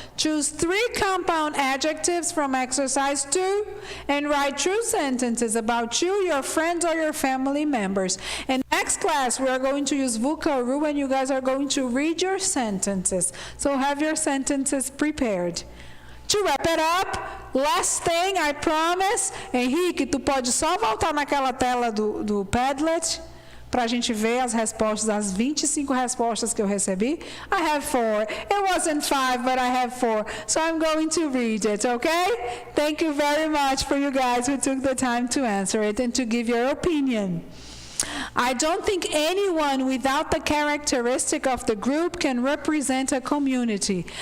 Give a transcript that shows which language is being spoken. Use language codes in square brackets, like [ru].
[en] Choose 3 compound adjectives from exercise 2 and write true sentences about you, your friends, or your family members. And next class, we are going to use Vucaru, and you guys are going to read your sentences. So have your sentences prepared. To wrap it up, last thing, I promise. [pt] Henrique, tu pode só voltar naquela tela do Padlet para a gente ver as respostas, as 25 respostas que eu recebi. [en] I have 4. It wasn't 5, but I have 4. So I'm going to read it, okay? Thank you very much for you guys who took the time to answer it and to give your opinion. I don't think anyone without the characteristic of the group can represent a community.